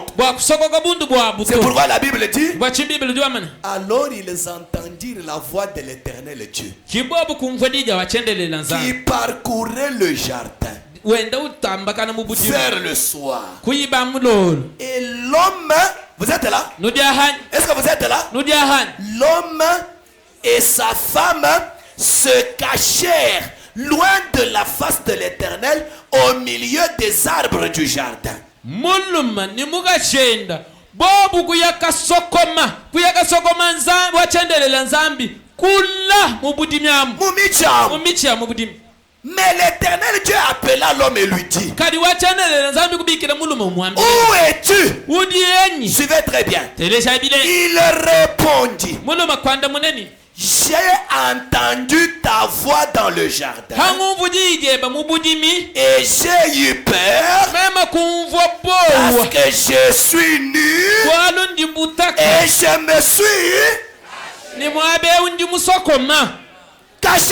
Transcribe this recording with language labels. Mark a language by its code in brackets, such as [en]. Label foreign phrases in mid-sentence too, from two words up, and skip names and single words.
[fr] C'est pourquoi la Bible dit, alors ils entendirent la voix de l'Éternel Dieu qui parcourait le jardin vers le soir. Et l'homme, vous êtes là? Est-ce que vous êtes là? L'homme et sa femme se cachèrent loin de la face de l'Éternel au milieu des arbres du jardin. [lua] Muluma ni mugashenda bobu kuyakasokoma wachendelela nzambi kula mubudimyamu mumicha mubudimi. [fr] Mais l'Éternel Dieu appela l'homme et lui dit, où es-tu? Suivez très bien. Il répondit, j'ai entendu ta voix dans le jardin et j'ai eu peur parce que je suis nu et je me suis caché.